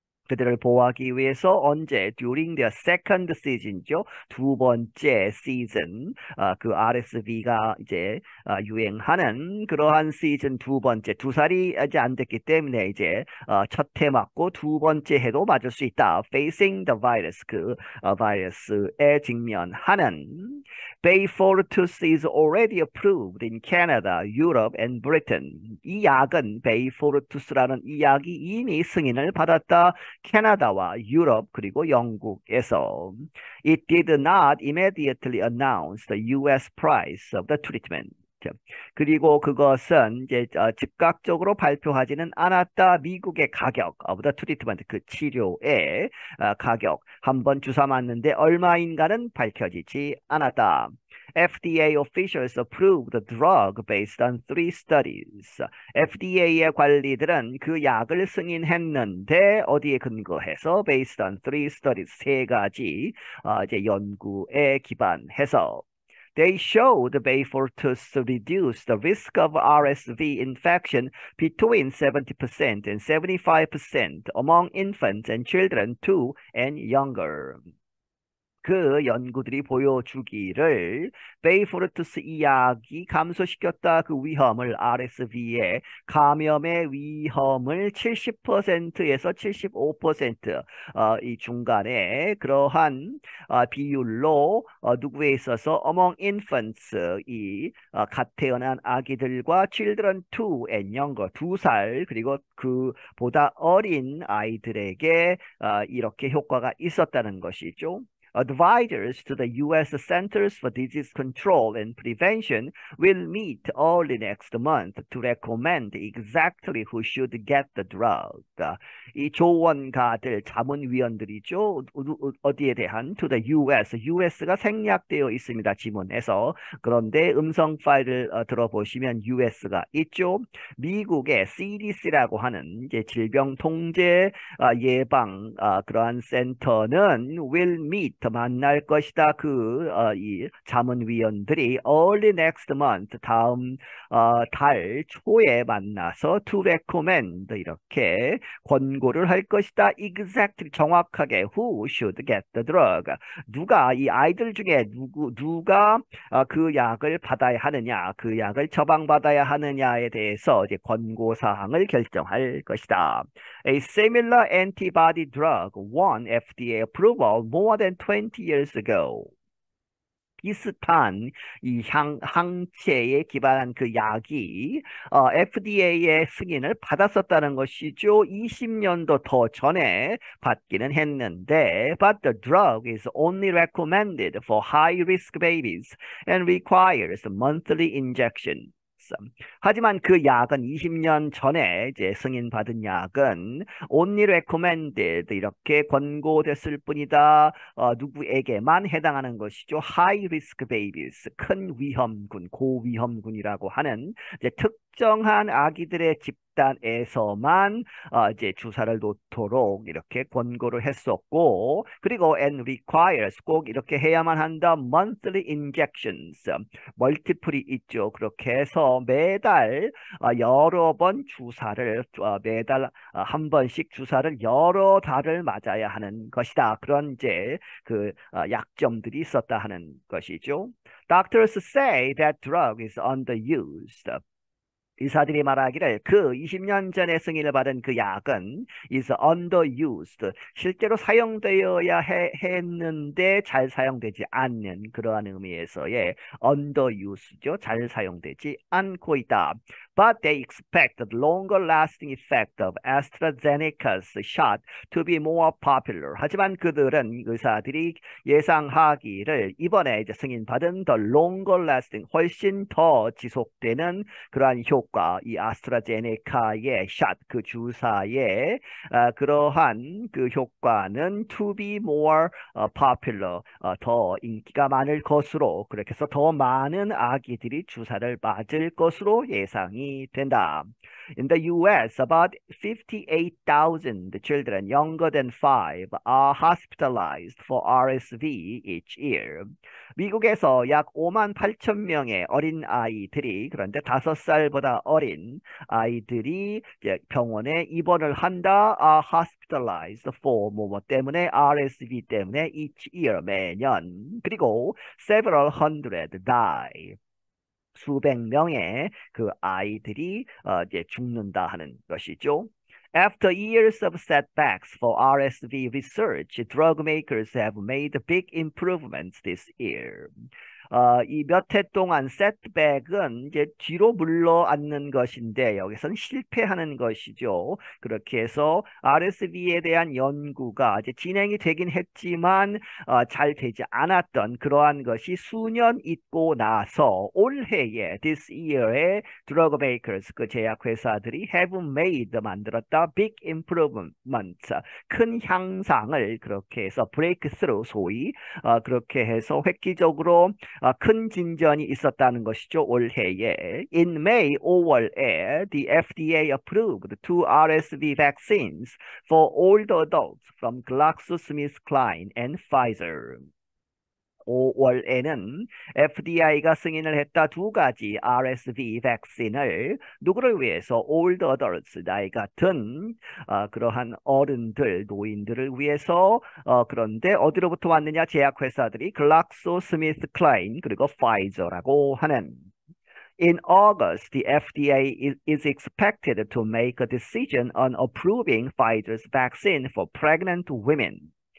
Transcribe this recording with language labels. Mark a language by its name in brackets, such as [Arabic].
[Korean] 그들을 보호하기 위해서 언제 [English] during their second season [Korean] 죠. 두 번째 시즌 그 RSV가 이제 유행하는 그러한 시즌 두 번째 2살이 이제 안 됐기 때문에 이제 첫 해 맞고 두 번째 해도 맞을 수 있다. [English] facing the virus [Korean] 그 바이러스에 직면하는 [English] Beyfortus is already approved in Canada, Europe, and Britain. [Korean] 이 약은 Beyfortus라는 이 약이 이미 승인을 받았다. 캐나다와 유럽 그리고 영국에서 [English] It did not immediately announce the U.S. price of the treatment. [Korean] 그리고 그것은 이제 즉각적으로 발표하지는 않았다. 미국의 가격 [English] of the treatment [Korean] 그 치료의 가격 한 번 주사 맞는데 얼마인가는 밝혀지지 않았다. [English] FDA officials approved the drug based on 3 studies. [Korean] FDA의 관리들은 그 약을 승인했는데 어디에 근거해서 [English] based on 3 studies [Korean] 3가지 이제 연구에 기반해서 [English] They showed Beyfortus reduced the risk of RSV infection between 70% and 75% among infants and children 2 and younger. [Korean] 그 연구들이 보여주기를 베이포르투스 이 약이 감소시켰다. 그 위험을 RSV의 감염의 위험을 70%에서 75% 이 중간에 그러한 비율로 누구에 있어서 [English] among infants [Korean] 이 갓 태어난 아기들과 [English] children 2 and younger [Korean] 2살 그리고 그보다 어린 아이들에게 이렇게 효과가 있었다는 것이죠. [English] Advisors to the U.S. Centers for Disease Control and Prevention will meet early next month to recommend exactly who should get the drug. [Korean] 이 조언가들, 자문위원들이죠. 어디에 대한 [English] to the U.S. [Korean] US가 생략되어 있습니다. 지문에서. 그런데 음성 파일을 들어보시면 US가 있죠. 미국의 CDC라고 하는 이제 질병 통제 예방 그러한 센터는 [English] will meet [Korean] 만날 것이다. 이 자문위원들이 [English] early next month, [Korean] 다음 달 초에 만나서 [English] to recommend [Korean] 이렇게 권고를 할 것이다. [English] exactly 정확하게 who should get the drug. [Korean] 누가 이 아이들 중에 누가 그 약을 받아야 하느냐, 그 약을 처방받아야 하느냐에 대해서 이제 권고 사항을 결정할 것이다. [English] A similar antibody drug won FDA approval more than 20 years ago. [Korean] 비슷한 이 항체에 기반한 그 약이 FDA의 승인을 받았었다는 것이죠. 20년도 더 전에 받기는 했는데, [English] but the drug is only recommended for high-risk babies and requires monthly injection. [Korean] 하지만 그 약은 20년 전에 이제 승인받은 약은 [English] only recommended [Korean] 이렇게 권고됐을 뿐이다. 누구에게만 해당하는 것이죠. [English] high risk babies [Korean] 큰 위험군, 고위험군이라고 하는 이제 특정한 아기들의 집단에서만 이제 주사를 놓도록 이렇게 권고를 했었고, 그리고 [English] and requires [Korean] 꼭 이렇게 해야만 한다. [English] monthly injections [Korean] 멀티플이 있죠. 그렇게 해서 매달 여러 번 주사를 매달 한 번씩 주사를 여러 달을 맞아야 하는 것이다. 그런 이제 그 약점들이 있었다 하는 것이죠. [English] Doctors say that drug is underused. [Korean] 의사들이 말하기를 그 20년 전에 승인을 받은 그 약은 [English] is underused. [Korean] 실제로 사용되어야 했는데 잘 사용되지 않는 그러한 의미에서의 underuse죠. 잘 사용되지 않고 있다. [English] But they expect the longer lasting effect of AstraZeneca's shot to be more popular. [Korean] 하지만 그들은 의사들이 예상하기를 이번에 이제 승인받은 [English] the longer lasting [Korean] 훨씬 더 지속되는 그러한 효과, 이 아스트라제네카의 샷, 그 주사의 그러한 그 효과는 [English] to be more popular, [Korean] 더 인기가 많을 것으로, 그렇게 해서 더 많은 아기들이 주사를 맞을 것으로 예상이 된다. [English] In the US, about 58,000 children younger than 5 are hospitalized for RSV each year. [Korean] 미국에서 약 5만 8천 명의 어린 아이들이, 그런데 5살보다 어린 아이들이 이제 병원에 입원을 한다. [English] are hospitalized for [Korean] 뭐 때문에 RSV 때문에 [English] each year [Korean] 매년. 그리고 [English] several hundred die. [Korean] 수백 명의 그 아이들이 이제 죽는다 하는 것이죠. [English] After years of setbacks for RSV research, drug makers have made big improvements this year. [Korean] 이 몇 해 동안 setback은 이제 뒤로 물러앉는 것인데 여기서는 실패하는 것이죠. 그렇게 해서 RSV에 대한 연구가 이제 진행이 되긴 했지만 잘 되지 않았던 그러한 것이 수년 있고 나서 올해에 [English] this year [Korean] 에 [English] drug makers [Korean] 그 제약 회사들이 [English] have made [Korean] 만들었다 [English] big improvements [Korean] 큰 향상을 그렇게 해서 breakthrough 소위 그렇게 해서 획기적으로 큰 진전이 있었다는 것이죠. 올해에. [English] In May [Korean] 5월에 [English] the FDA approved two RSV vaccines for older adults from GlaxoSmithKline and Pfizer. [Korean] 5월에는 FDA가 승인을 했다 두 가지 RSV 백신을 누구를 위해서 old adults 나이가 든 그러한 어른들 노인들을 위해서 그런데 어디로부터 왔느냐 제약회사들이 글락소스미스클라인 그리고 파이저라고 하는 [English] In August, the FDA is expected to make a decision on approving Pfizer's vaccine for pregnant women.